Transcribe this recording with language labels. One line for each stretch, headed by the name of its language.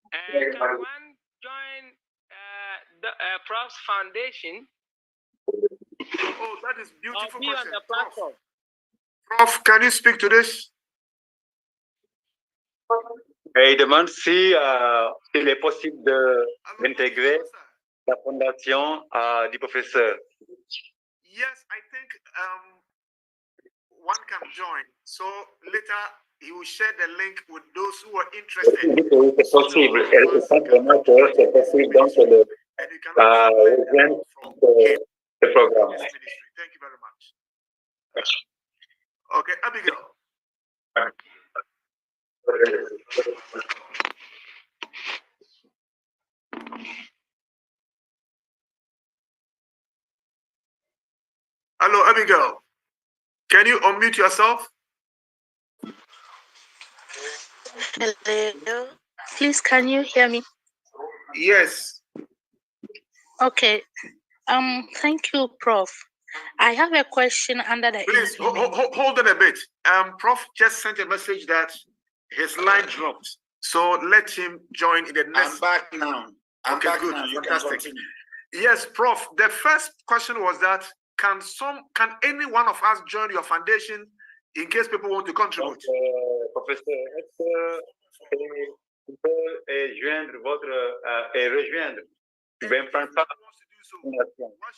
English: Can one join the Prof's Foundation? Oh, that is beautiful. Or be on the platform. Prof, can you speak to this?
French: Et il demande si il est possible d'intégrer la fondation du professeur.
English: Yes, I think one can join. So later he will share the link with those who are interested.
French: C'est possible. Et simplement que c'est possible donc de rejoindre ce programme.
English: Thank you very much. Okay, Abigail. Hello, Abigail. Can you unmute yourself? Hello. Please, can you hear me? Yes. Okay. Thank you, Prof. I have a question under the. Please hold on a bit. Prof just sent a message that his line dropped. So let him join in the next. I'm back now. Okay, good. Fantastic. Yes, Prof. The first question was that can any one of us join your foundation in case people want to contribute?
French: Donc, professeur, est-ce que vous pouvez joindre votre et rejoindre bien prendre part à la fondation?